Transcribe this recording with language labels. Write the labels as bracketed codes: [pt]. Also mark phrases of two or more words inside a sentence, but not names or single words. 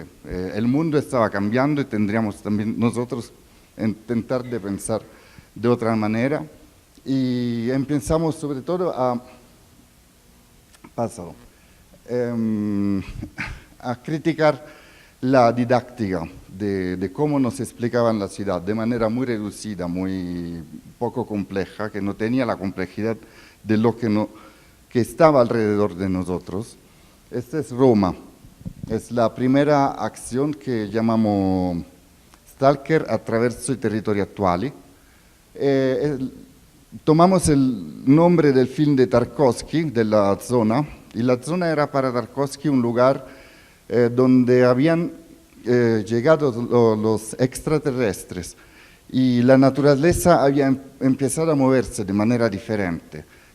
[es] El mundo estaba cambiando y tendríamos también nosotros intentar de pensar de otra manera, y empezamos sobre todo a criticar la didáctica de cómo nos explicaban la ciudad de manera muy reducida, muy poco compleja, que no tenía la complejidad de lo que estaba alrededor de nosotros. Esta es Roma, es la primera acción que llamamos Stalker [it] attraverso i territori attuali. [es] Tomamos el nombre del film de Tarkovsky, de la zona, y la zona era para Tarkovsky un lugar donde habían llegado los extraterrestres, y la naturaleza había empezado a moverse de manera diferente.